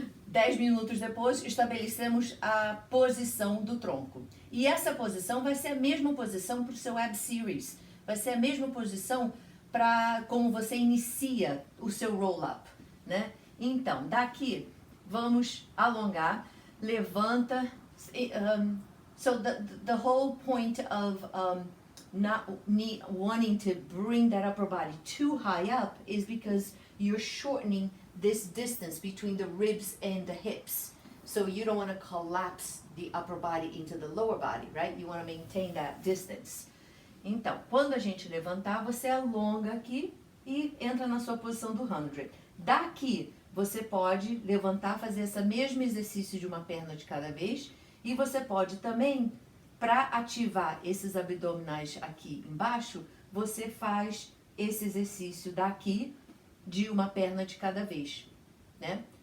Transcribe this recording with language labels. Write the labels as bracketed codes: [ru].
[pt] 10 minutos depois, estabelecemos a posição do tronco. E essa posição vai ser a mesma posição para o seu Ab Series. Vai ser a mesma posição para como você inicia o seu roll-up, né? Então, daqui, vamos alongar, levanta. [en] So the whole point of not wanting to bring that upper body too high up is because you're shortening this distance between the ribs and the hips. So you don't want to collapse the upper body into the lower body, right? You want to maintain that distance. [pt] Então, quando a gente levantar, você alonga aqui e entra na sua posição do 100. Daqui, você pode levantar, fazer esse mesmo exercício de uma perna de cada vez. E você pode também, para ativar esses abdominais aqui embaixo, você faz esse exercício daqui de uma perna de cada vez, né?